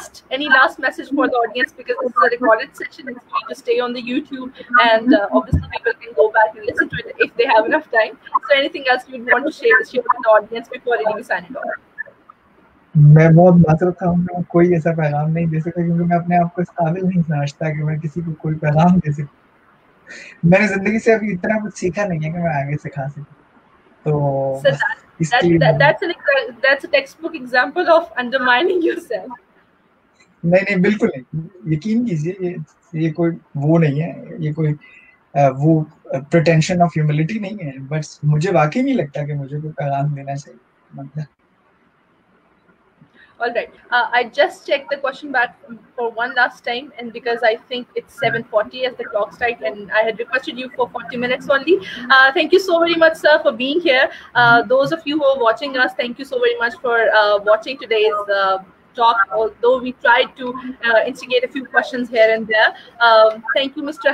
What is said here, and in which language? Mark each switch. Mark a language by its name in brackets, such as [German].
[English] Any last message for the audience, because this is a recorded session. It's going to stay on the YouTube, and obviously people can go back and listen to it if they have enough time. So anything else you'd want to share with the audience before we sign it off? [Hindi] मैं बहुत मासूम था, मैं कोई ऐसा पैगाम नहीं दे सकता क्योंकि मैं अपने आप को इस काबिल नहीं समझता कि मैं किसी को कोई पैगाम दे सकूँ। मैंने ज़िंदगी से अभी इतना कुछ सीखा नहीं है कि मैं आगे सिखा सकूँ। तो [English] So [Hindi] बस इसके लिए [English] that's a textbook example of undermining yourself. [Hindi] नहीं, बिल्कुल नहीं। यकीन कीजिए ये कोई वो नहीं है, ये कोई वो [English] pretension of humility [Hindi] नहीं है, बस मुझे वाक़ई नहीं लगता कि मुझे कोई पैगाम देना चाहिए। मतलब [English] All right. I just checked the question back for one last time, and because I think it's 7:40 as the clock strike, and I had requested you for 40 minutes only. Thank you so very much, sir, for being here. Those of you who are watching us, thank you so very much for watching today's talk, although we tried to instigate a few questions here and there. Thank you, Mr.